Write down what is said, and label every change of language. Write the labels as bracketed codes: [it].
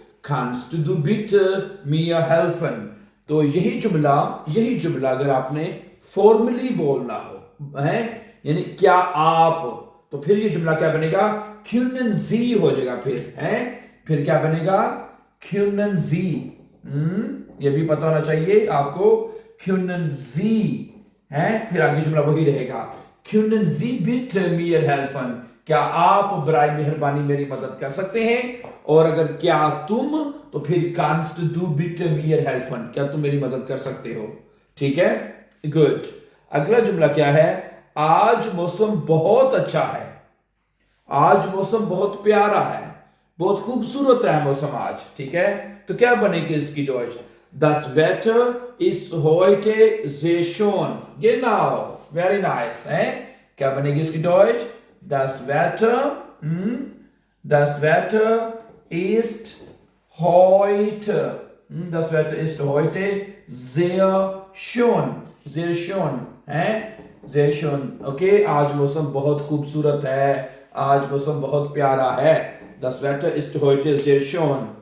[de] Kannst du bitte mir helfen। [hi] तो यही जुमला अगर आपने फॉर्मली बोलना हो है, यानी क्या आप, तो फिर ये जुमला क्या बनेगा? [de] können Sie [hi] हो जाएगा फिर है, फिर क्या बनेगा? [de] können Sie। [hi] ये भी पता होना चाहिए आपको, [de] können Sie [hi] है, फिर आगे जुमला वही रहेगा, [de] können Sie bitte mir helfen। [hi] क्या आप बराए मेहरबानी मेरी मदद कर सकते हैं? और अगर क्या तुम, तो फिर [de] kannst du bitte mir helfen, [hi] क्या तुम मेरी मदद कर सकते हो? ठीक है, गुड। अगला जुमला क्या है? आज मौसम बहुत अच्छा है। आज मौसम बहुत प्यारा है, बहुत खूबसूरत है मौसम आज। ठीक है, तो क्या बनेगी इसकी Deutsche? [de] Das Wetter ist heute sehr schön। Genau, [en] very nice [hi] है, क्या बनेगी इसकी Deutsche? [de] Das Wetter, das Wetter ist heute, das Wetter ist heute sehr schön, sehr schön [hi] है, [de] sehr schön। [hi] ओके, आज मौसम बहुत खूबसूरत है, आज मौसम बहुत प्यारा है। [de] Das Wetter ist heute sehr schön।